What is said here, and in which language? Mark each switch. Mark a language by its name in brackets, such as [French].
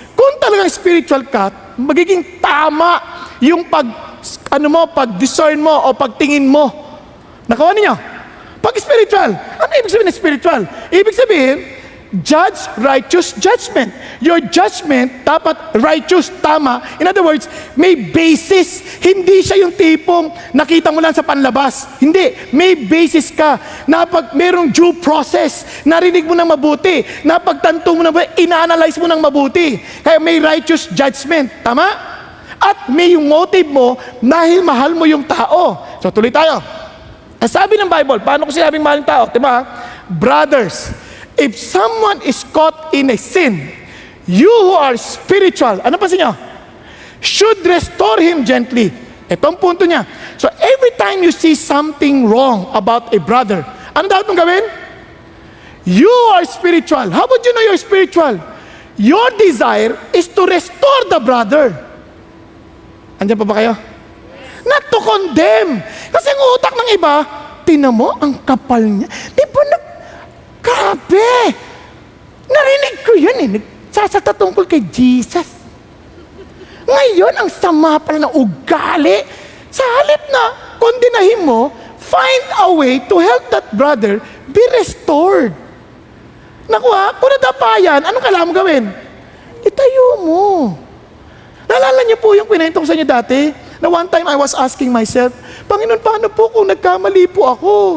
[Filipino] Kung talagang spiritual ka, magiging tama yung pag-discern mo o pagtingin mo. Nakawa niyo? Pag spiritual, ano ibig sabihin ng spiritual? Ibig sabihin, [English] judge righteous judgment. Your judgment dapat righteous, tama. In other words, may basis. [Filipino] Hindi siya yung tipong nakita mo lang sa panlabas. Hindi. May basis ka. Na pag merong due process, narinig mo ng mabuti. Na pagtanto mo ng mabuti, ina-analyze mo ng mabuti. Kaya may righteous judgment. Tama? At may yung motive mo dahil mahal mo yung tao. So tuloy tayo. Ang sabi ng Bible, paano ko sinabing mahal yung tao? [English] Diba? Brothers, if someone is caught in a sin, you who are spiritual, [Filipino] ano pa niyo? [English] Should restore him gently. [Filipino] Ito ang punto niya. [English] So every time you see something wrong about a brother, [Filipino] ano dapat mong gawin? [English] You are spiritual. How would you know you're spiritual? Your desire is to restore the brother. [Filipino] Andiyan pa ba kayo? [English] Not to condemn. [Filipino] Kasi ang utak ng iba, tinan mo, ang kapal niya. Di ba grabe! Narinig ko yun eh. Nagsasata tungkol kay Jesus. Ngayon, ang sama pala ng ugali. Sa halip na kondinahin mo, [English] find a way to help that brother be restored. [Filipino] Naku ha, kung nadapayan, anong kailangan mo gawin? Itayo mo. Naalala niyo po yung kwento ko sa inyo dati? Na [English] one time I was asking myself, [Filipino] Panginoon, paano po kung nagkamali po ako?